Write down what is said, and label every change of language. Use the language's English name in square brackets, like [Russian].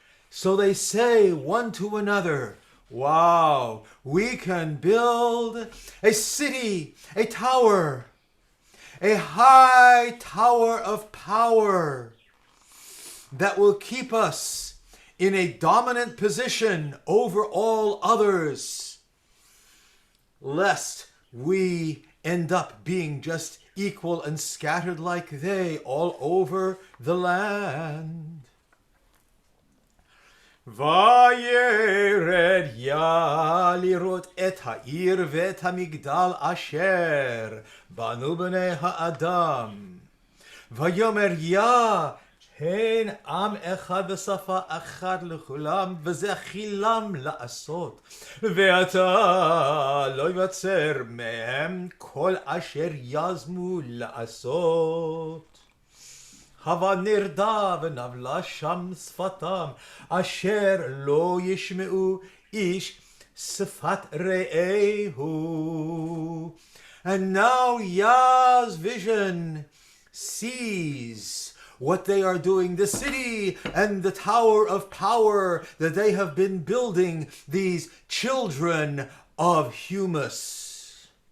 [English] So they say one to another, wow, we can build a city, a tower, a high tower of power that will keep us in a dominant position over all others, lest we end up being just equal and scattered like they all over the land. [Hebrew] וירד יה לראות את העיר ואת המגדל אשר בנו בני האדם. ויאמר יה הן עם אחד ושפה אחת לכולם וזה חילם לעשות. ועתה לא יבצר מהם כל אשר יזמו לעשות. הבה נרדה ונבלה שם שפתם, אשר לא ישמעו איש שפת רעהו. [English] And now Yah's vision sees what they are doing, the city and the tower of power that they have been building, these children of Humus.